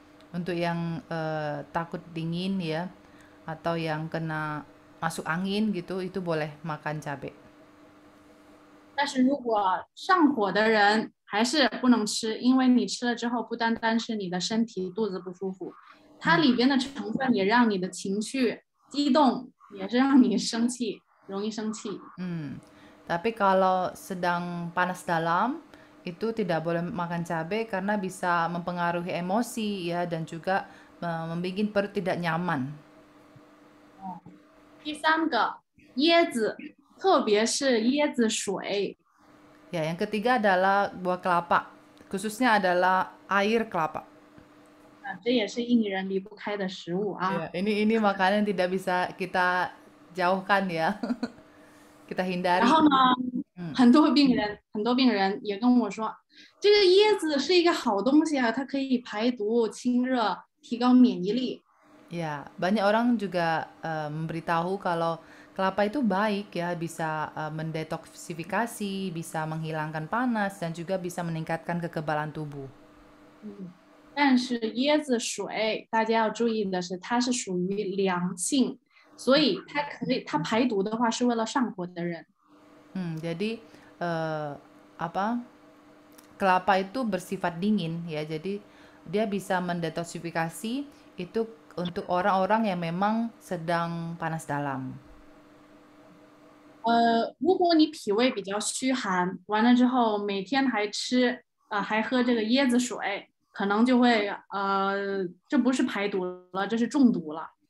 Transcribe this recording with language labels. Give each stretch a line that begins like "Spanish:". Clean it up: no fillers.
Indonesian: Untuk yang takut dingin ya, atau yang kena masuk angin gitu, itu boleh makan cabai.
Chinese: 但是如果上火的人还是不能吃，因为你吃了之后，不单单是你的身体肚子不舒服，它里边的成分也让你的情绪激动，也是让你生气，容易生气。
Indonesian: Tapi kalau sedang panas dalam, itu tidak boleh makan cabai karena bisa mempengaruhi emosi ya, dan juga membuat perut tidak nyaman.
Chinese: 第三个，椰子，特别是椰子水。
Indonesian: Ya, yang ketiga adalah buah kelapa, khususnya adalah air kelapa.
Chinese: 这也是印尼人离不开的食物啊。
Indonesian: ini makanan yang tidak bisa kita jauhkan ya. Kita hindari.
Chinese: 然后呢，很多病人也跟我说，这个椰子是一个好东西啊，它可以排毒、清热、提高免疫力。
Indonesian: Ya, banyak orang juga memberitahu kalau kelapa itu baik ya, bisa mendetoksifikasi, bisa menghilangkan panas, dan juga bisa meningkatkan kekebalan tubuh.
Chinese: 但是椰子水，大家要注意的是，它是属于凉性。所以它排毒的话是为了上火的人。
Indonesian: Jadi kelapa itu bersifat dingin ya, jadi dia bisa mendetoksifikasi itu untuk orang-orang yang memang sedang panas dalam.
Chinese: 如果你脾胃比较虚寒，完了之后每天还喝这个椰子水，可能就会这不是排毒了，这是中毒了。